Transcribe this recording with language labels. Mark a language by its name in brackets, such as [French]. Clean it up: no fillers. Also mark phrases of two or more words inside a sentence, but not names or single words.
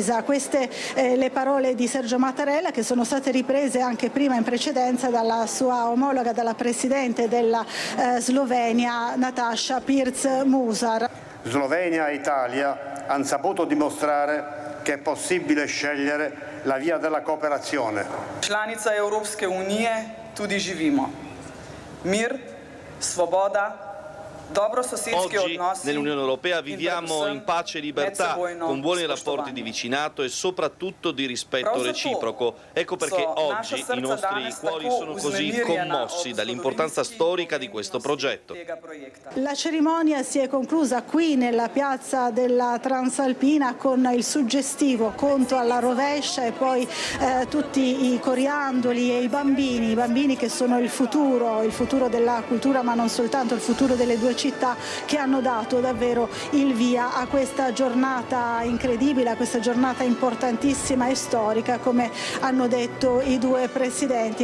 [Italian] Queste le parole di Sergio Mattarella, che sono state riprese anche prima in precedenza dalla sua omologa, dalla Presidente della Slovenia, Nataša Pirc-Musar. Slovenia e Italia hanno saputo dimostrare che è possibile scegliere la via della cooperazione. [Slovenian] Članica Evropske unije tudi živimo. Mir, svoboda. [Italian] Oggi nell'Unione Europea viviamo in pace e libertà, con buoni rapporti di vicinato e soprattutto di rispetto reciproco. Ecco perché oggi i nostri cuori sono così commossi dall'importanza storica di questo progetto. La cerimonia si è conclusa qui nella piazza della Transalpina con il suggestivo conto alla rovescia e poi tutti i coriandoli e i bambini che sono il futuro della cultura, ma non soltanto, il futuro delle due città, che hanno dato davvero il via a questa giornata incredibile, a questa giornata importantissima e storica, come hanno detto i due presidenti.